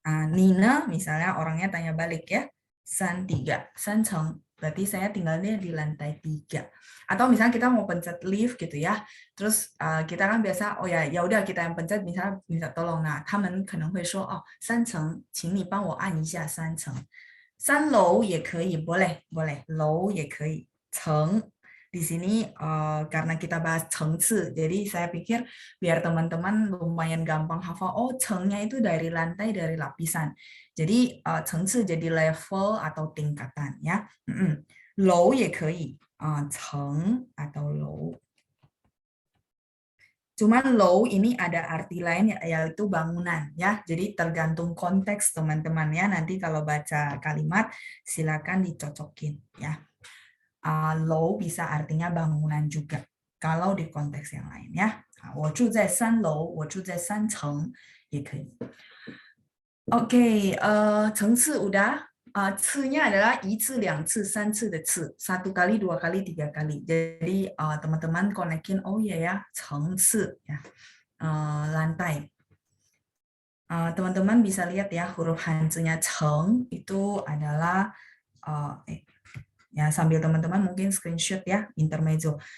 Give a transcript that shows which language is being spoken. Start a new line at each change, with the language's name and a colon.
Indonesian: Nina misalnya orangnya tanya balik ya, 3 层 berarti saya tinggalnya di lantai 3. Atau misalnya kita mau pencet lift gitu ya, terus kita kan biasa oh ya udah kita yang pencet, misalnya minta tolong.
Chinese: Nah, 他们可能会说哦3层，请你帮我按一下3层。 3楼也可以，
Indonesian: boleh，
Chinese: 楼也可以，
Indonesian: 层 di sini karena kita bahas 层次, jadi saya pikir biar teman-teman lumayan gampang hafal, oh 层nya itu dari lantai, dari lapisan. Jadi 层次 jadi level atau tingkatan ya.
Chinese: 楼也可以，层 atau 楼.
Indonesian: Cuman low ini ada arti lain yaitu bangunan ya. Jadi tergantung konteks teman-teman ya. Nanti kalau baca kalimat silakan dicocokin ya. Low bisa artinya bangunan juga kalau di konteks yang lain ya.
Chinese: 我住在3楼，我住在3层也可以。
Indonesian: Oke, 层次 udah. 次nya adalah 1次、2次、3次的次, 1 kali, 2 kali, 3 kali. Jadi teman-teman konekin, oh iya ya, 层次ya, lantai. Teman-teman bisa lihat ya, huruf Hanzi-nya 层 itu adalah ya sambil teman-teman mungkin screenshot ya, intermezzo.